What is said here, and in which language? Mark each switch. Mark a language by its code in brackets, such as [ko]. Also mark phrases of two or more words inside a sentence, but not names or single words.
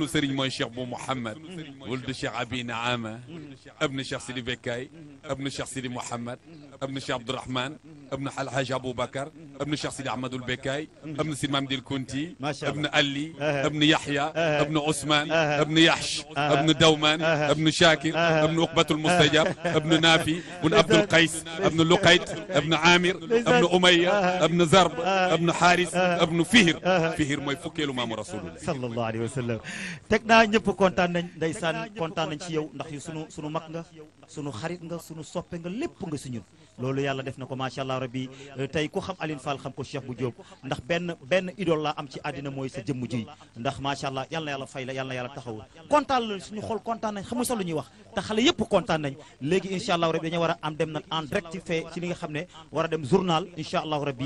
[wo] sëriñ mooy Cheikh bu Mouhamed wuldu Cheikh Abi Naama abnu Cheikh Sidi Bekkaay abnu Cheikh Sidi Mouhamed abnu Cheikh Abdourahmane abnu Alhaji Aboubacar abnu Cheikh Sidi Ahmadul Bekkaay abnu Sidi Mamdil Kunti abnu Ali abnu Yahya abnu Ousmane abnu Yahsh abnu Dawman abnu Shakir abnu Uqbatul Mustajab abnu Nafi abnu Abdul Qays abnu Luqayt abnu Amir abnu Umayya abnu Zarb abnu Haris abnu Fihir mooy fukkeelu maamu rasulullah [ar] صلى الله عليه وسلم [wo] teg naa ñëpp kontaan nañ ndeysaan kontaan nañ ci yow ndax yu sunu mag nga sunu xarit nga sunu soppe nga lépp nga si ñun loolu yàlla def na ko [ar] ما شاء الله ربي [wo] tey ku xam Aline Fall xam ko Cheikh bu Diop ndax benn idole laa am ci àddina mooy sa jëmm ji ndax [ar] ما شاء الله [wo] yal na yàlla fay la yal na yàlla taxawul kontaan la suñu xol kontaan nañ xamuñ sax lu ñuy wax te xale yëpp kontaan nañ léegi [ar] إن شاء الله ربي [wo] dañu war a am dem nag [fr] en direct [wo] ci fee ci li nga xam ne war a dem journal [ar] إن شاء الله